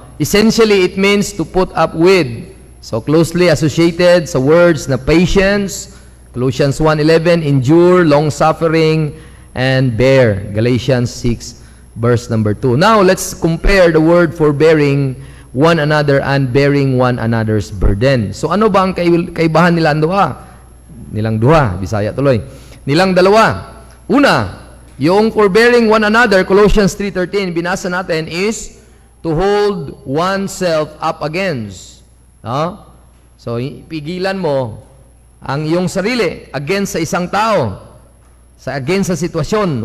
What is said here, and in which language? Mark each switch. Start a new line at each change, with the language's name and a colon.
English: Essentially, it means to put up with. So, closely associated sa words na patience, Colossians 1:11, endure, long-suffering, and bear. Galatians 6, verse number 2. Now, let's compare the word forbearing one another and bearing one another's burden.
Filipino: So, ano ba ang kaibahan nilang duha? Bisaya tuloy. Nilang dalawa. Una, yung forbearing one another, Colossians 3:13, binasa natin
English: is to hold oneself up against.
Filipino: No? So, pigilan mo ang iyong sarili against sa isang tao, against sa sitwasyon.